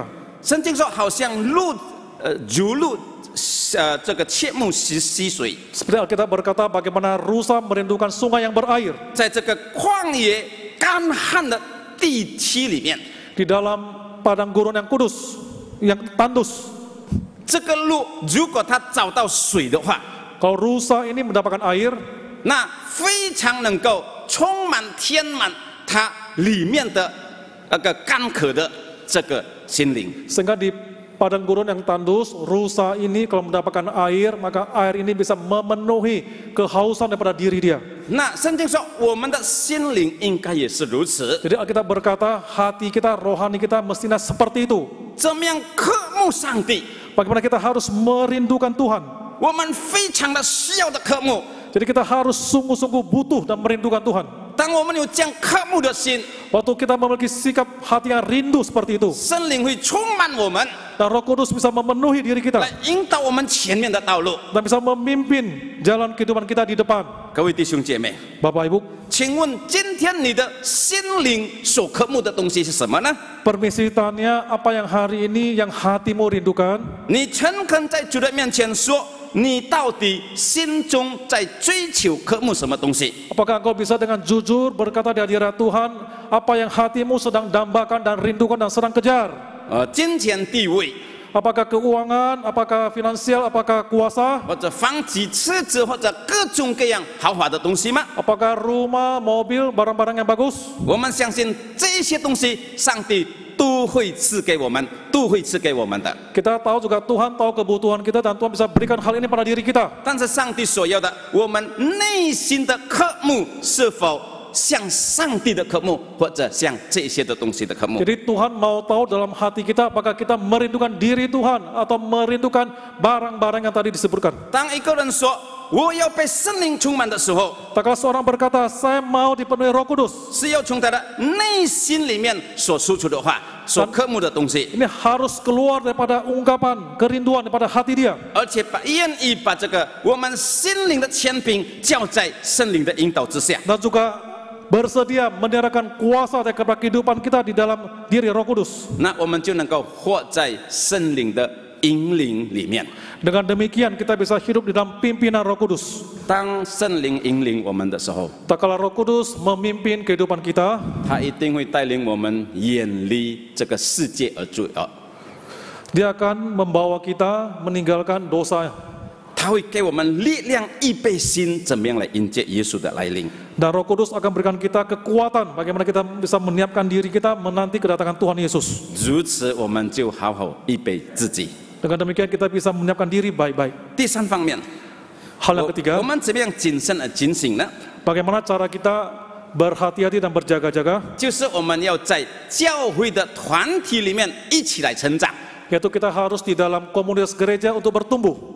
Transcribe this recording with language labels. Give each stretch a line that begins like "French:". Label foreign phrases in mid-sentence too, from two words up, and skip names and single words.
Chinese: 圣经说，好像如鹿这个切慕溪水，
Indonesian: Seperti Alkitab berkata bagaimana rusa merindukan sungai yang berair
Chinese: 在这个旷野干旱的地区里面，
Indonesian: di dalam padang gurun yang kudus, yang tandus.
Chinese: 这个鹿如果它找到水的话，
Indonesian: Kalau rusa ini mendapatkan air,
Chinese: 那非常能够充满填满它里面的那个干渴的这个心灵。
Indonesian: sehingga di padang gurun yang tandus, rusa ini kalau mendapatkan air, maka air ini bisa memenuhi kehausan daripada diri dia.
Chinese: 那圣经说，我们的心灵应该也是如此，
Indonesian: Jadi Alkitab berkata hati kita, rohani kita mestinya seperti itu.
Chinese: 怎么样渴慕上帝？
Indonesian: Bagaimana kita harus merindukan Tuhan.
Chinese: 我们非常的需要的渴慕。
Indonesian: Jadi kita harus sungguh-sungguh butuh dan merindukan Tuhan.
Chinese: 当我们有这样渴慕的心，
Indonesian: Waktu kita memiliki sikap hati yang rindu seperti itu,
Chinese: 圣灵会充满我们，
Indonesian: dan Roh Kudus bisa memenuhi diri kita
Chinese: 来引导我们前面的道路。
Indonesian: dan bisa memimpin jalan kehidupan kita di depan.
Chinese: 各位弟兄姐妹，
Indonesian: Bapak Ibu,
Chinese: 请问今天你的心灵所渴慕的东西是什么呢？
Indonesian: permisi tanya, apa yang hari ini yang hatimu rindukan?
Chinese: 你诚恳在主的面前说，你到底心中在追求渴慕什么东西？
Indonesian: Apakah engkau bisa dengan jujur berkata di hadirat Tuhan, apa yang hatimu sedang dambakan dan rindukan dan sedang kejar?
Chinese: 金钱地位，
Indonesian: apakah keuangan, apakah finansial, apakah kuasa,
Chinese: 或者房子、车子，或者各种各样豪华的东西吗？
Indonesian: apakah rumah, mobil, barang-barang yang bagus.
Chinese: 我们相信这些东西，上帝都会赐给我们，都会赐给我们的。
Indonesian: Kita tahu juga Tuhan tahu kebutuhan kita dan Tuhan bisa berikan hal ini pada diri kita.
Chinese: 但是上帝所要的，我们内心的渴慕是否像上帝的渴慕，或者像这些的东西的渴慕？
Indonesian: Jadi Tuhan mau tahu dalam hati kita apakah kita merindukan diri Tuhan atau merindukan barang-barang yang tadi disebutkan.
Chinese: 当一个人说我要被圣灵充满的时候，
Indonesian: Tak kala seorang berkata, saya mau dipenuhi Roh Kudus.
Chinese: 是要从他的内心里面所输出的话，所渴慕的东西，
Indonesian: Ini harus keluar daripada ungkapan, kerinduan daripada hati dia.
Chinese: 而且愿意把这个我们心灵的权柄交在圣灵的引导之下。
Indonesian: Dan juga bersedia menyerahkan kuasa kepada kehidupan kita di dalam diri Roh Kudus.
Chinese: 那我们就能够活在圣灵的引领里面。
Indonesian: Dengan demikian kita bisa hidup di dalam pimpinan Roh Kudus.
Chinese: 当圣灵引领我们的时候，
Indonesian: Tak kala Roh Kudus memimpin kehidupan kita,
Chinese: 他一定会带领我们远离这个世界而罪恶。
Indonesian: Dia akan membawa kita meninggalkan dosa.
Chinese: 他会给我们力量，预备心，怎么样来迎接耶稣的来临。
Indonesian: Dan Roh Kudus akan berikan kita kekuatan bagaimana kita bisa menyiapkan diri kita menanti kedatangan Tuhan Yesus.
Chinese: 如此，我们就好好预备自己。
Indonesian: Dengan demikian kita bisa menyiapkan diri baik-baik.
Chinese: 第三方面，
Indonesian: Hal yang ketiga,
Chinese: 我们怎么样谨慎而警醒呢？
Indonesian: bagaimana cara kita berhati-hati dan berjaga-jaga,
Chinese: 就是我们要在教会的团体里面一起来成长。
Indonesian: yaitu kita harus di dalam komunitas gereja untuk bertumbuh.